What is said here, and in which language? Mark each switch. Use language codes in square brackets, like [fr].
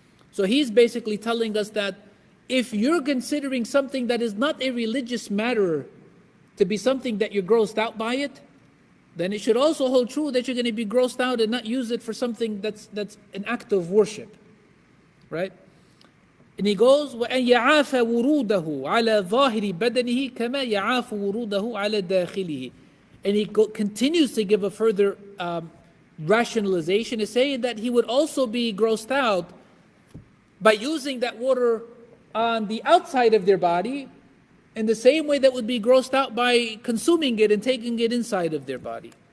[en] So he's basically telling us that if you're considering something that is not a religious matter to be something that you're grossed out by it, then it should also hold true that you're going to be grossed out and not use it for something that's an act of worship. Right? And he goes, [ar] وَأَنْ يَعَافَ وُرُودَهُ عَلَى ظَاهِرِ بَدَنِهِ كَمَا يَعَافُ وُرُودَهُ عَلَى دَاخِلِهِ. [en] And he continues to give a further rationalization, is saying that he would also be grossed out by using that water on the outside of their body in the same way that would be grossed out by consuming it and taking it inside of their body.